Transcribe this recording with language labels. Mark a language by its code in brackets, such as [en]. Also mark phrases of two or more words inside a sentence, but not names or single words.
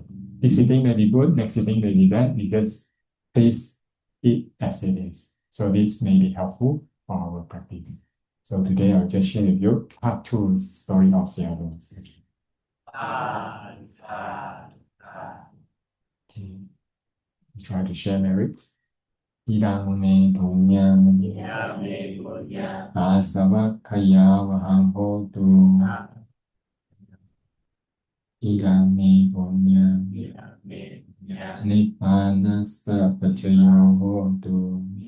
[en] This sitting may be good, next sitting may be bad, we just face it as it is. So this may be helpful for our practice. So today I'll just share with you part 2 story of Seattle. Okay. Try to share merits. [pi] Idang me punyam asavakkaya vaham hotu. Idang me punyam nippanassa pacayo hotu.